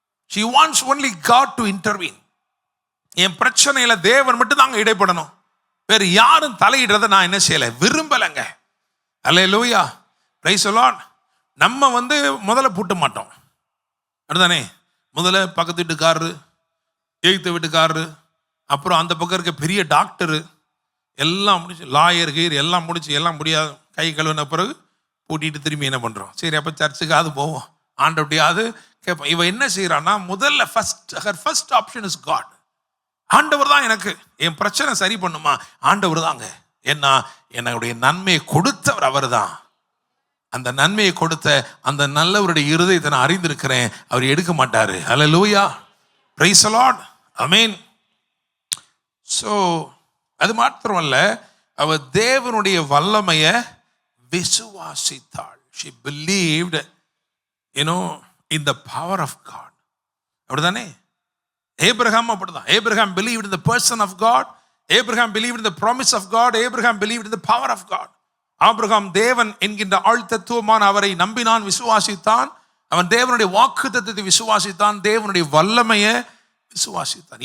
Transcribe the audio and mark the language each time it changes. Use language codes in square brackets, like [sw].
[en] she wants only God to intervene. [ta] என் பிரச்சனையில தேவன் மட்டும் தாங்க இடைப்படணும், வேற யாரும் தலையிடுறத நான் என்ன செய்யல, விரும்பலங்க. அல்லேலூயா, [en] Praise the Lord. [ta] நம்ம முதல்ல பூட்ட மாட்டோம், அதுதானே? முதல்ல பக்கத்து வீட்டுக்காரரு, எய்த்த வீட்டுக்காரரு, அப்புறம் அந்த பக்கம் இருக்க பெரிய டாக்டரு எல்லாம் முடிச்சு, லாயர் கீர் எல்லாம் முடிச்சு, எல்லாம் முடியாது, கை கழுவின பிறகு பூட்டிட்டு திரும்பி என்ன பண்றோம்? சரி அப்போ சர்ச்சுக்காவது போவோம், ஆண்டவட்டியாவது கேட்போம். இவ என்ன செய்யறான்னா, முதல்ல [en] First option is God. [ta] ஆண்டவர் தான் எனக்கு என் பிரச்சனை சரி பண்ணுமா, ஆண்டவர் தாங்க. ஏன்னா என்னுடைய நன்மையை கொடுத்தவர் அவர் தான். அந்த நன்மையை கொடுத்த அந்த நல்லவருடைய இருதயத்தை நான் அறிந்திருக்கிறேன், அவர் எடுக்க மாட்டாரு. ஹல்லேலூயா, [en] praise the Lord, [ta] amen. So அது மாத்திரமல்ல, அவர் தேவனுடைய வல்லமையை விசுவாசித்தாள். [en] she believed in the power of God. [ta] அப்படிதானே? ஏப்ரகாம் அப்படிதான். [en] Abraham believed in the person of God. Abraham believed in the promise of God. Abraham believed in the power of God. [ta] Abraham தேவன் என்கின்ற ஆழ்தத்துவமான அவரை நம்பினான், விசுவாசித்தான். அவன் தேவனுடைய வாக்குத்தத்தத்தை விசுவாசித்தான், தேவனுடைய வல்லமையை விசுவாசித்தான்.